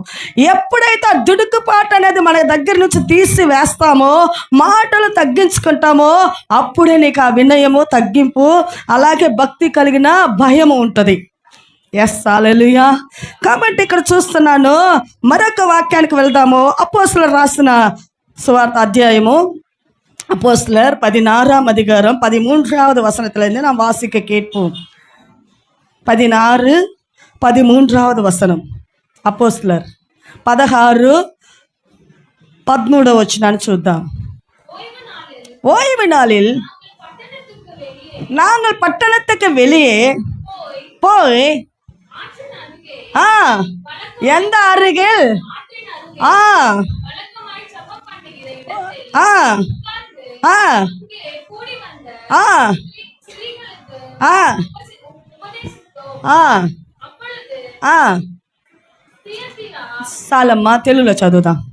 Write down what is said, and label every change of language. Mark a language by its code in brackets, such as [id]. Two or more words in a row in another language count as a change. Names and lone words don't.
[te] ఎప్పుడైతే ఆ దుడుకుపాటు అనేది మన దగ్గర నుంచి తీసి వేస్తామో, మాటలు తగ్గించుకుంటామో, అప్పుడే నీకు ఆ వినయము, తగ్గింపు, అలాగే భక్తి కలిగిన భయము ఉంటుంది. ఎస్, హల్లెలూయా. కాబట్టి ఇక్కడ చూస్తున్నాను, మరొక వాక్యానికి వెళ్దాము. అపోస్తలులు రాసిన సువార్త అధ్యాయము, అపోస్తలర్ 16వ అధికారం 13వ వచనத்திலிருந்து [ta] நாம் வாசிக்க கேட்போம். [te] 16:13 వచనం. అపోస్తలర్ 16:13 వచనాన్ని చూద్దాం. [ta] ஓய்வு நாளில் நாங்கள் பட்டணத்துக்கு வெளியே போய் எந்த அருகில் [te] చాలమ్మా, తెలుగులో చదువుదాం.